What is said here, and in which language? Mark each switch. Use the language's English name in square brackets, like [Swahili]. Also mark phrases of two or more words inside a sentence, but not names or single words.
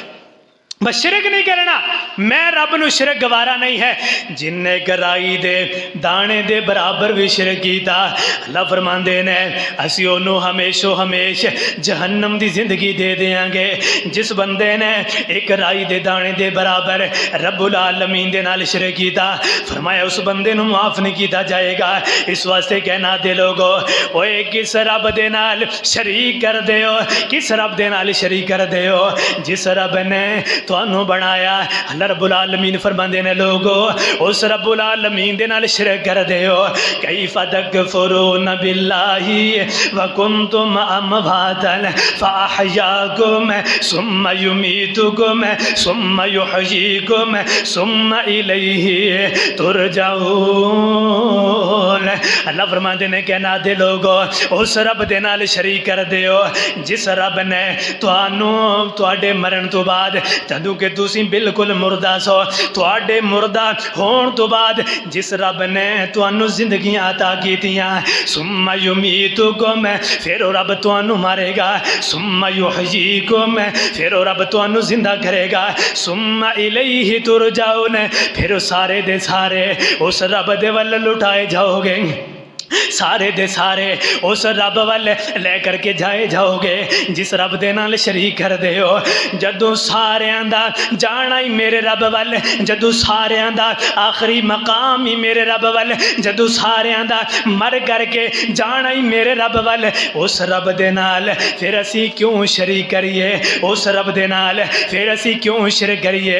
[Punjabi] بس شرک نہیں کرنا، میں رب نوں شرک گوارا نہیں ہے. جنہے گرائی دے دانے دے برابر وی شرک کیتا، اللہ فرماندے نے اسی اوہنوں ہمیشو ہمیش جہنم دی زندگی دے دیانگے. جس بندے نے اک رائی دے دانے دے برابر رب العالمین دے نال شرک کیتا، فرمایا اس بندے نوں [Urdu] معاف نہیں کیا جائے گا. [Punjabi] اس واسطے کہندے لوکو اوئے کس رب دے نال شریک کردے ہو، کس رب دے نال شریک کردے ہو جس رب نے تہانوں بنایا. اللہ رب العالمین فرماندے نے لوکو اس رب العالمین دے نال شرک کردے ہو. [Arabic] كيف تكفرون بالله وكنتم أمواتا فأحياكم ثم يميتكم ثم يحييكم ثم إليه ترجعون. [Punjabi] اللہ فرماندے نے کہندے لوکو اس رب دے نال شریک کردے ہو جس رب نے تہانوں تہاڈے مرن توں بعد جدوں کہ تسی بالکل مردہ سو، تہاڈے مردہ ہونے توں بعد جس رب نے تہانوں زندگیاں عطا کیتیاں, [Arabic] ثم يميتكم [Punjabi] فیر رب تہانوں مارے گا, [Arabic] ثم يحييكم [Punjabi] فیر رب تہانوں زندہ کرے گا, [Arabic] ثم إليه ترجعون [Punjabi] فیر سارے دے سارے اس رب دے ول لٹائے جاؤ گے، سارے دے سارے اس رب ول لے کر کے جائے جاؤ گے جس رب دے نال شریک کردے ہو. جدوں ساریاں دا جانا ہی میرے رب ول، جدوں ساریاں دا آخری مقام ہی میرے رب ول، جدوں ساریاں دا مر کر کے جانا ہی میرے رب ول، اس رب دے نال فیر اسی کیوں شریک کریئے، اس رب دے نال فیر اسی کیوں شرک کریئے.